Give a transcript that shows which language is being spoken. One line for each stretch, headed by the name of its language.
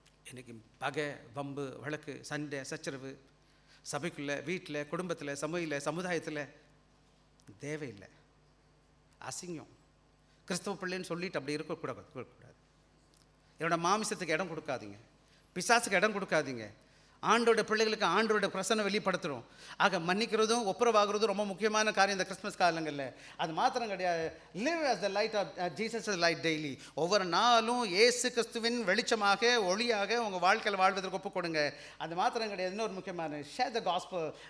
Tamil: இன்றைக்கி பகை, வம்பு, வழக்கு, சண்டை, சச்சரவு சபைக்குள்ளே, வீட்டில், குடும்பத்தில், சமூகத்தில், சமுதாயத்தில் தேவையில்லை. அசிங்கம். கிறிஸ்தவ பிள்ளைன்னு சொல்லிட்டு அப்படி இருக்கக்கூடாது. என்னோட மாமிசத்துக்கு இடம் கொடுக்காதீங்க, பிசாசுக்கு இடம் கொடுக்காதீங்க. ஆண்டோட பிள்ளைகளுக்கு ஆண்டோட பிரசன்னம் வெளிப்படுத்துகிறோம். ஆக மன்னிக்கிறதும் ஒப்புரவாகிறதும் ரொம்ப முக்கியமான காரியம் இந்த கிறிஸ்மஸ் காலங்களில். அது மாத்திரம் கிடையாது.
English: Live as the light of Jesus is light daily.
Tamil: ஒவ்வொரு நாளும் இயேசு கிறிஸ்துவின் வெளிச்சமாக, ஒளியாக உங்கள் வாழ்க்கையில் வாழ்வதற்கு ஒப்புக் கொடுங்க. அது மாத்திரம் கிடையாது, இன்னொரு முக்கியமான,
English: share the gospel.